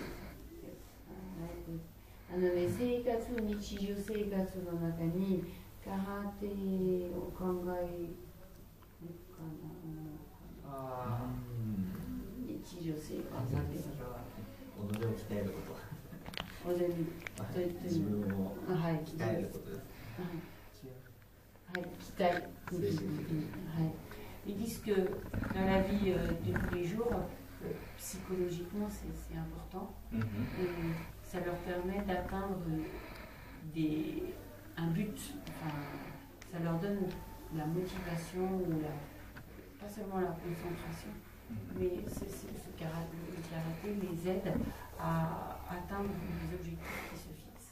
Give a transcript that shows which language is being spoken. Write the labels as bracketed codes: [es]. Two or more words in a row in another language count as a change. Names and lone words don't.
[ja] 生活、日常生活の中に空手を考えるかな。日常生活で己を鍛えること、自分を鍛えることです。 [fr] 鍛える。Ils disent que dans la vie de tous les jours, psychologiquement, c'est important. Et ça leur permet d'atteindre un but. Enfin, ça leur donne la motivation ou pas seulement la concentration, mais le karaté les aide à atteindre les objectifs qui se fixent.